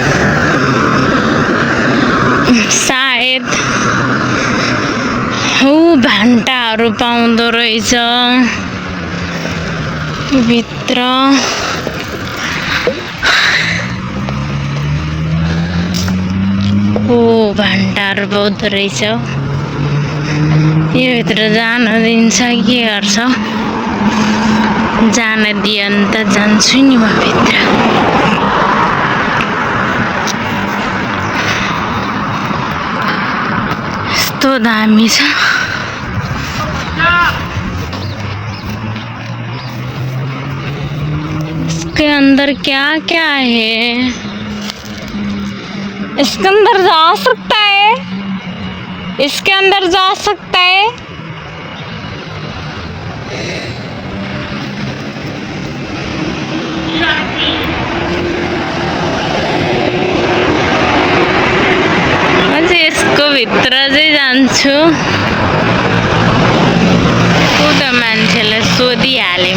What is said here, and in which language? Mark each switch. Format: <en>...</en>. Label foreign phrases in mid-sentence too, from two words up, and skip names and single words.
<ne>सायद भान्टाहरू पाउँदो रहेछ भित्र भान्टाहरू पाउँदो रहेछ यो भित्र जान दिन्छ के गर्छ जान दियो भने त जान्छु नि म भित्र यस्तो दामी छ</ne> <hi>इसके अंदर क्या क्या है इसके अंदर जा सकता है इसके अंदर जा सकता है</hi> <ne>यसको भित्र चाहिँ जान्छु त मान्छेलाई सोधिहालेँ</ne>